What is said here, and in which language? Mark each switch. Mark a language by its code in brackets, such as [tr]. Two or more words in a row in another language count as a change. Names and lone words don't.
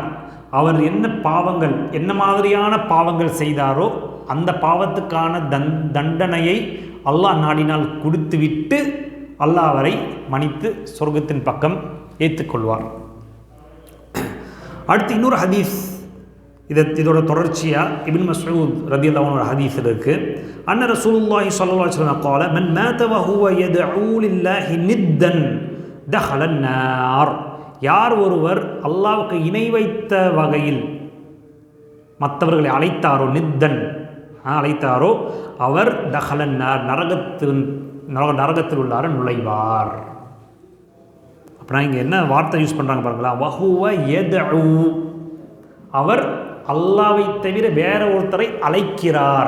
[ta] அவர் என்ன பாவங்கள், என்ன மாதிரியான பாவங்கள் செய்தாரோ அந்த பாவத்துக்கான தண்டனையை அல்லாஹ் நாடினால் கொடுத்துவிட்டு அல்லாஹ் அவரை மன்னித்து சொர்க்கத்தின் பக்கம் ஏற்றுக்கொள்வார். அடுத்து இன்னொரு ஹதீஸ், இதோட தொடர்ச்சியாக இப்னு மஸ்ஊத் [ar] رضي الله عنه [ta] ஹதீஸ் இருக்குது. [ar] أن رسول الله صلى الله عليه وسلم قال من مات وهو يدعو لله ندا دخل النار. [ta] யார் ஒருவர் அல்லாஹ்வுக்கு இணை வைத்த வகையில் மற்றவர்களை அழைத்தாரோ, நித்தன் அழைத்தாரோ, அவர் [ar] دخل النار, [ta] நரகத்தில் உள்ளார நுழைவார். அப்படின்னா இங்கே என்ன வார்த்தை யூஸ் பண்ணுறாங்க பாருங்களா, [ar] وهو يدعو, [ta] அவர் அல்லாஹ்வை தவிர வேற ஒருத்தரை அழைக்கிறார்.